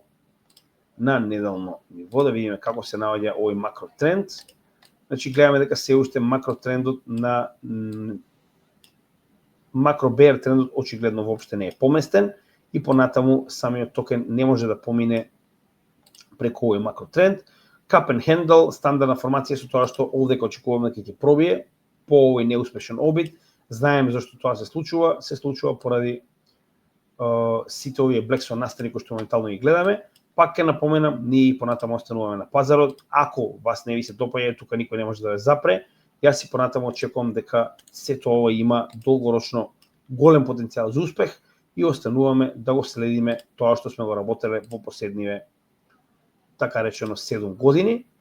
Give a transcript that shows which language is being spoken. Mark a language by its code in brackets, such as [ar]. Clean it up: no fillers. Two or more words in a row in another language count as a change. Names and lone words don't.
[mk] На неделно ниво, да видиме како се наоѓа овој макротренд. Значи, гледаме дека се уште макротрендот на макро-беар трендот очигледно воопште не е поместен и понатаму самиот токен не може да помине преку овој макротренд. [en] Cup and handle, [mk] стандардна формација со тоа што овде очекуваме дека ќе пробие по овој неуспешен обид. Знаеме зашто тоа се случува поради сите овие [en] Black Swan [mk] настани кои што моментално ги гледаме. Пак ќе напоменам, ние и понатаму остануваме на пазарот. Ако вас не ви се допаѓа, тука никој не може да ве запре. Јас си понатаму очекувам дека сето ова има долгорочно голем потенцијал за успех и остануваме да го следиме тоа што сме го работеле во последниве, така речено, 7 години.